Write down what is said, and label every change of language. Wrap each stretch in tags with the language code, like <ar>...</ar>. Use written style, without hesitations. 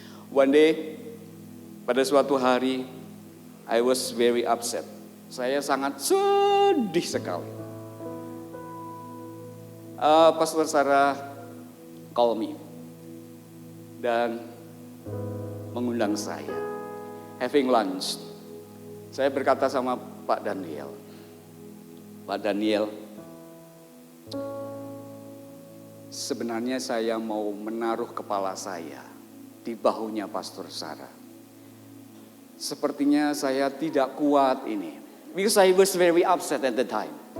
<en>One day, pada suatu hari, I was very upset.</en> <id>Saya sangat sedih sekali.</id> <en>Pastor Sarah call me. Dan</en> <id>mengundang saya. Having lunch, saya berkata sama Pak Daniel, Pak Daniel, sebenarnya saya mau menaruh kepala saya di bahunya Pastor Sarah. Sepertinya saya tidak kuat ini.</id> <en>Because I was very upset at the time.</en>